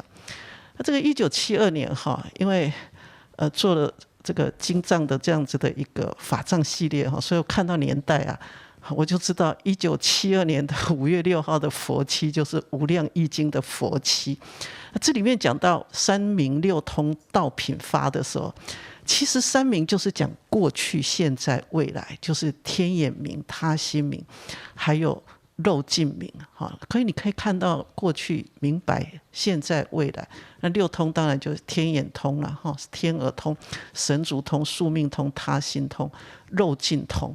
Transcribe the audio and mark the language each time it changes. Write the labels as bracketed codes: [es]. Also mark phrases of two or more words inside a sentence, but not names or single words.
[zh] 那這個1972年因為做了這個經藏的這樣子的一個法藏系列，所以我看到年代啊，我就知道1972年的5月6號的佛期就是《無量義經》的佛期。這裡面講到三明六通道品發的時候，其實三明就是講過去、現在、未來，就是天眼明、他心明，還有肉盡明。所以你可以看到過去明白，現在未來。那六通當然就是天眼通了，天耳通、神足通、宿命通、他心通、肉盡通。